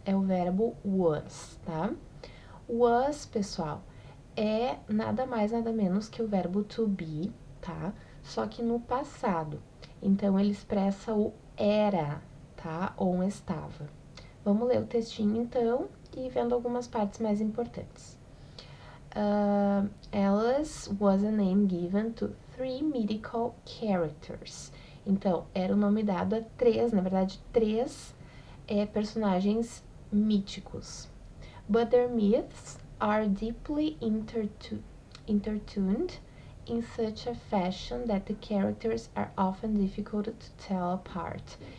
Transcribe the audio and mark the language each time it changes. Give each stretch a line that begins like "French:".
Portuguese: É o verbo was, tá? Was, pessoal, é nada mais, nada menos que o verbo to be, tá? Só que no passado. Então, ele expressa o era, tá? Ou estava. Vamos ler o textinho, então, e vendo algumas partes mais importantes.
English: Alice was a name given to 3 mythical characters.
Portuguese: Então, era o nome dado a 3, na verdade, 3 personagens míticos.
English: But their myths are deeply intertwined in such a fashion that the characters are often difficult to tell apart.